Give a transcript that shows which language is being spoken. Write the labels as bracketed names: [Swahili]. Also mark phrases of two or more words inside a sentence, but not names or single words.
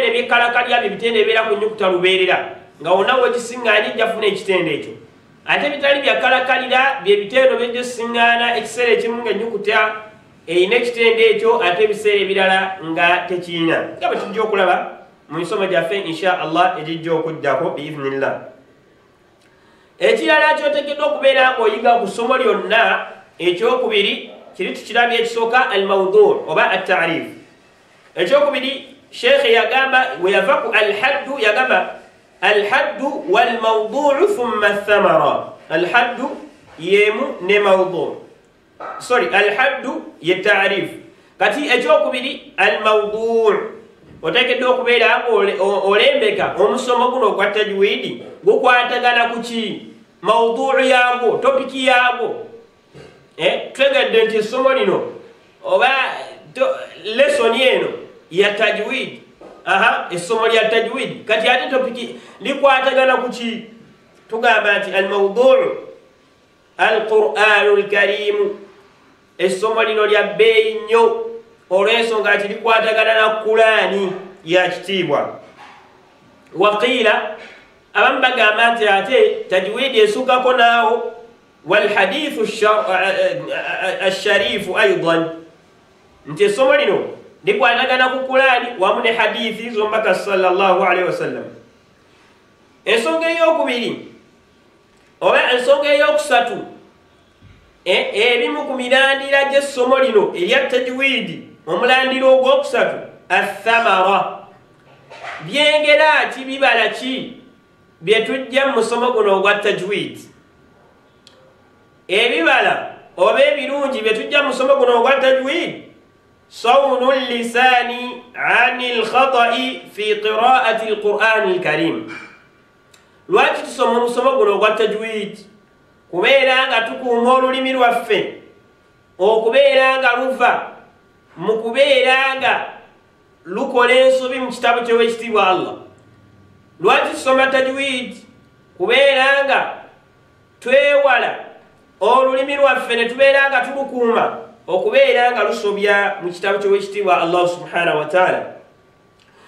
[Ganda] ebyekkalakkalira bye bitendo ebibeera ku nnyukuta lubeerera nga wonna wekisiŋŋaana ejja funa ekitendo ekyo ate ebitali byakkalakkalira bye bitendo byegisiŋŋaana ekiseera ekimu ng'ennyukuta eyina ekitendo ekyo ate ebiseera ebirala nga tekiina nga bwe tujja okulaba mu misomo gyaffe [Arabic] إن شاء الله [Ganda] egijja okuddako biiznillah ekirala kyotegeddwa okubeera ng'oyiga ku ssomo lyonna ekyokubiri kiri tukirabye ekisooka al-mawdu' oba at-ta'rif ekyokubiri sheekhe yagamba we yava ku al-haddu yagamba [Arabic] الحد والموضوع ثم الثمرة [Ganda] al-haddu yemu ne mawdu' al-haddu ye ta'rif kati ekyokubiri al-mawdu' oteekeddwa okubeera olembeka omusomo guno ogwa tajwidi gukwatagana ku ki mawdu'u yaagwo topiki yaagwo twegedde nti essomo lino oba lesoni eno ya tajwid essomo lya tajwid kati ate topiki likwatagana ku ki tugamba nti [Arabic] الموضوع القرآن الكريم [Ganda] essomo lino lya bbeeyi nnyo olw'ensonga nti likwatagana na Qur'ani ya kitiibwa waqiila abamu bagamba nti ate tajwidi esukkako naawo [Arabic] والحديث الشريف أيضا [Ganda] nti essomo lino likwatagana ku Qur'ani wamu ne hadithi z'omubaka [Arabic] صلى الله عليه وسلم [Ganda] ensonga ey'okubiri oba ensonga ey'okusatu ebimu ku mirandira gy'essomo lino erya tajwidi omulandiro ogwokusatu athamara byengera ki bibala ki bye tujja mu musomo guno ogwa tajwidi ebibala oba ebirungi bye tujja mu musomo guno ogwa tajwid [Arabic] صون اللسان عن الخطأ في قراءة القرآن الكريم [Ganda] lwaki tusoma omusomo guno ogwa tajwid kubeera nga tukuuma olulimi lwaffe okubeera nga luva mu kubeera nga lukola ensobi mu kitabo ky'owekitiibwa Allah lwaki tusoma tajwid kubeera nga twewala olulimi lwaffe ne tubeera nga tulukuuma okubeera nga lusobya mu kitabo ky'owekitiibwa Allah [Arabic] سبحانه وتعالى